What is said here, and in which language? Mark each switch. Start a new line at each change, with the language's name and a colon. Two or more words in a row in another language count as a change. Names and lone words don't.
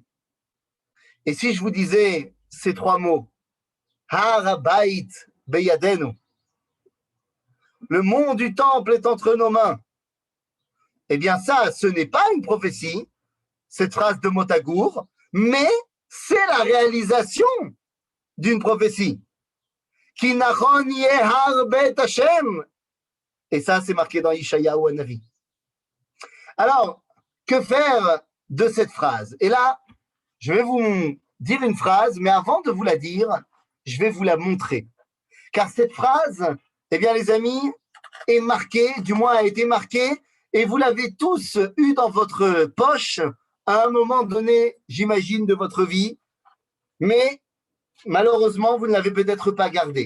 French: Et si je vous disais ces 3 mots,
Hebrew: הר הבית בידינו,
French: le mont du temple est entre nos mains, eh bien ça, ce n'est pas une prophétie, cette phrase de Motagour, mais c'est la réalisation d'une prophétie.
Hebrew: כי נכון יהר בית השם.
French: Et ça, c'est marqué dans
Hebrew: ישעיהו הנביא.
French: Alors, que faire de cette phrase? Et là, je vais vous dire une phrase, mais avant de vous la dire, je vais vous la montrer. Car cette phrase, eh bien, les amis, est marquée, du moins a été marquée, et vous l'avez tous eu dans votre poche à un moment donné, j'imagine, de votre vie, mais malheureusement, vous ne l'avez peut-être pas gardée.